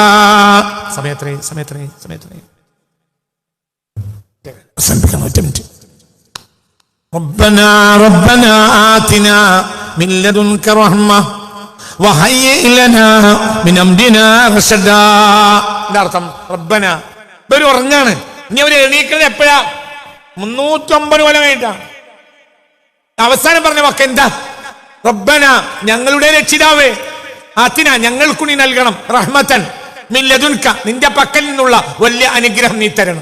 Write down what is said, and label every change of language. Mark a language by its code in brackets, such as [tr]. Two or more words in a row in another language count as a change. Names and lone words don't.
[ar] സമയത്രേ ربنا آتنا من لدنك رحمة وهيئ لنا من أمرنا رشدا. [ml] അർത്ഥം റബ്ബന. ഇവര് ഉറങ്ങാണ്. ഇനി അവര് എണീക്കുന്നത് എപ്പോഴാ? 309 കൊല്ലം കഴിഞ്ഞിട്ടാണ്. അവസാനം പറഞ്ഞ വാക്ക് എന്താ? റബ്ബന, ഞങ്ങളുടെ രക്ഷിതാവേ, ആതിന, ഞങ്ങൾക്ക് നീ നൽകണം, [ar] رحمة من لدنك, [ml] നിന്റെ പക്കൽ നിന്നുള്ള വലിയ അനുഗ്രഹം നീ തരണം.